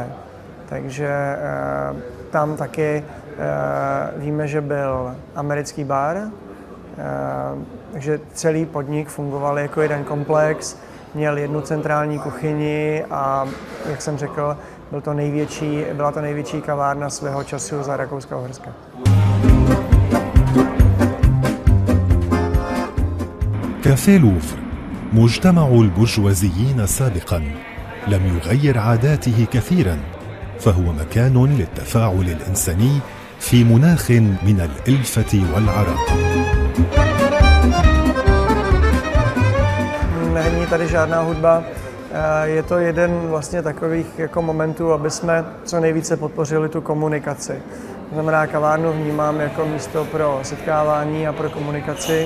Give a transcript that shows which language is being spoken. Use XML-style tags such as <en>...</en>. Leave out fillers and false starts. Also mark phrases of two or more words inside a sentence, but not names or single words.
<cs>Takže tam taky víme, že byl americký bar, takže celý podnik fungoval jako jeden komplex, měl jednu centrální kuchyni a, jak jsem řekl, byla to největší kavárna svého času za Rakouska-Uhorska.</cs> <ar>كافيه لوفر مجتمع البرجوازيين سابقا لم يغير عاداته كثيرا، فهو مكان للتفاعل الإنساني في مناخ من الألفة والعراقة.</ar> <cs>Není tady žádná hudba. Je to jeden vlastně takových jako momentů, aby jsme co nejvíce podpořili tu komunikaci. To znamená, kavárnu vnímám jako místo pro setkávání a pro komunikaci.</cs>